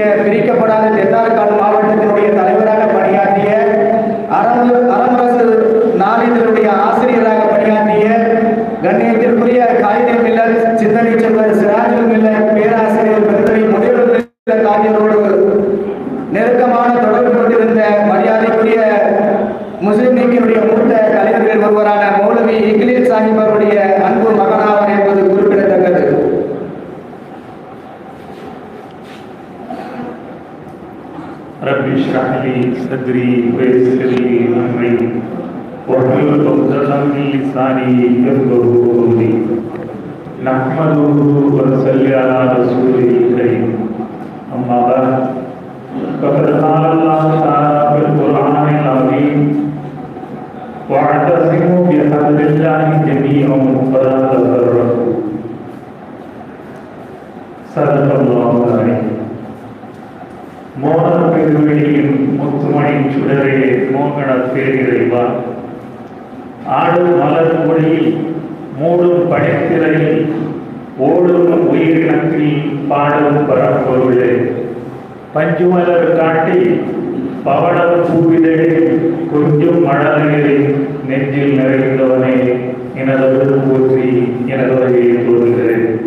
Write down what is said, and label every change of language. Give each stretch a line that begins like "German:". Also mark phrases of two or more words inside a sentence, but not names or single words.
Tamil: பிரிக்கப்படாத தென்னார்காடு மாவட்டத்தினுடைய தலைவராக பணியாற்றிய, அரசு நாளிதழுடைய ஆசிரியராக பணியாற்றிய, கண்ணியத்திற்குரிய காயிதே மில்லத் சிந்தனை செல்வர் சிராஜுல் மில்லத் பேராசிரியர் பெருந்தகை முனிவர் மில்லத் ஆகியோரோடு நெருக்கமான தொடர்பு கொண்டிருந்த மரியாதைக்குரிய முஸ்லிம் லீக்கினுடைய மூத்த தலைவர்கள் ஒருவரான மௌலவி இக்லீஸ் சாஹிப் அவருடைய அன்பு மகனாவர் என்பது குறிப்பிடத்தக்கது.
Arabic: رب اشرح لي صدري ويسر لي أمري واحلل عقدة من لساني يفقهوا قولي نحمده ونصلي على الرسول الكريم أما بعد فقد قال الله تعالى في القرآن العظيم واعتصموا بحبل الله جميعا ولا تفرقوا صدق الله عليه.
Tamil: மோகன பெருவெளியின் முத்துமணி சுடரே மோகன பேரிறைவா, ஆடும் மலர் மொழியில் மூடும் படைத்திரையில் ஓடும் உயிரினத்தில் பாடும் பரப்பொருளே, பஞ்சுமலர் காட்டி பவளம் பூவிதழில் கொஞ்சம் மழலைகளின் நெஞ்சில் நிறைந்தவனே, எனது போற்றி எனது வகையை தோன்றுகிறேன்.